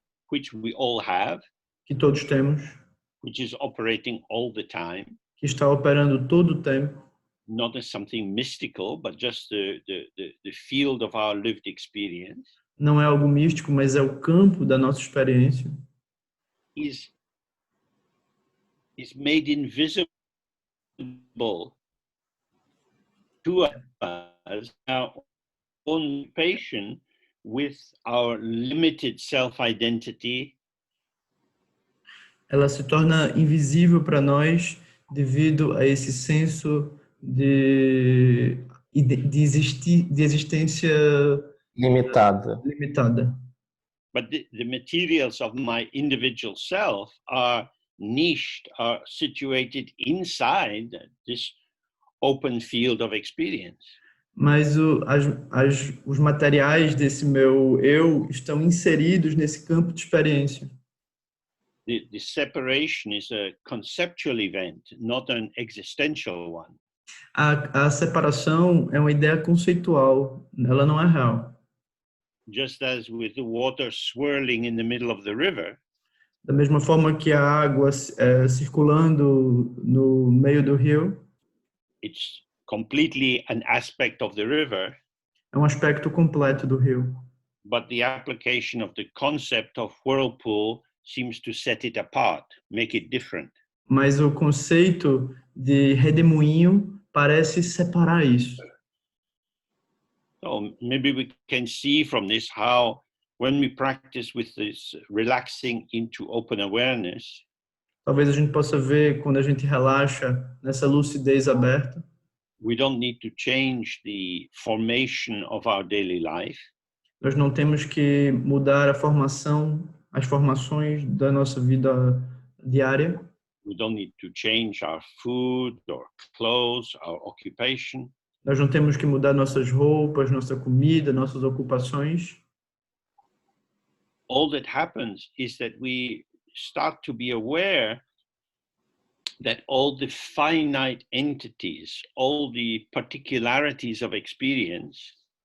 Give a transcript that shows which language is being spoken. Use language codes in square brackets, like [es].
[en] which we all have, [pt] que todos temos, [en] which is operating all the time, [pt] que está operando todo o tempo, [en] not as something mystical, but just the field of our lived experience, [pt] não é algo místico, mas é o campo da nossa experiência, [en] is made invisible to us, our own patient, with our limited self-identity, [pt] ela se torna invisível para nós devido a esse senso de existência Limitada. limitada. [en] but the materials of my individual self are niched, are situated inside this open field of experience. [pt] Mas os materiais desse meu eu estão inseridos nesse campo de experiência. [en] The separation is a conceptual event, not an existential one. [pt] A separação é uma ideia conceitual, ela não é real. [en] Just as with the water swirling in the middle of the river, [pt] Da mesma forma que a água circulando no meio do rio [en] it's completely an aspect of the river, [pt] é um aspecto completo do rio. [en] but the application of the concept of whirlpool seems to set it apart, make it different. [pt] Mas o conceito de redemoinho parece separar isso. [en] So maybe we can see from this how when we practice with this relaxing into open awareness, [pt] Talvez a gente possa ver quando a gente relaxa nessa lucidez aberta. [en] we don't need to change the formation of our daily life. [pt] Nós não temos que mudar as formações da nossa vida diária. [en] We don't need to change our food or clothes, our occupation. [pt] Nós não temos que mudar nossas roupas, nossa comida, nossas ocupações. [en] All that happens is that we start to be aware that all the finite entities, all the particularities of experience